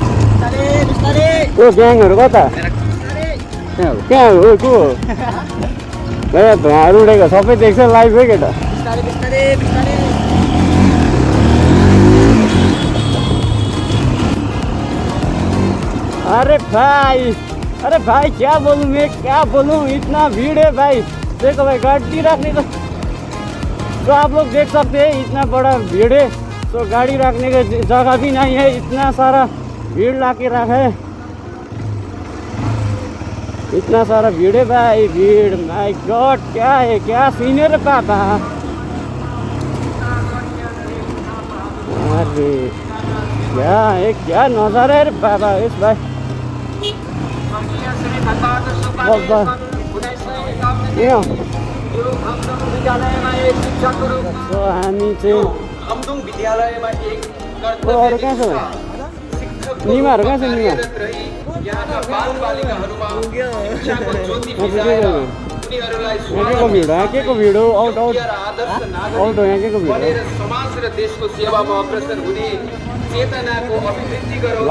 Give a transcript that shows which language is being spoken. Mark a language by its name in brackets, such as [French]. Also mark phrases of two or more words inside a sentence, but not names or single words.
[Nepali] ओ ग्याङहरू कता कहाँ हो को धुवाहरू उडेको सबै देख्छ लाइभ है केटा. [Hindi] अरे भाई क्या बोलूं मैं, क्या बोलूं, इतना भीड़ है भाई. देखो भाई गाड़ी रखने का तो आप लोग देख सकते हैं इतना बड़ा भीड़ है. तो गाड़ी रखने का जगह भी नहीं है, इतना सारा भीड़ ला के रखा है. इतना सारा भीड़ है भाई, भीड़. [English] my god [Hindi] क्या है, क्या सीनियर पापा. अरे क्या है, क्या नजारा है बाबा इस भाई. [Nepali] हामी चाहिँ अरू कहाँ छ निमाहरू कहाँ छ निमा के को भिड हो, के को भिड हो, आउट हो यहाँ के को भिड हो.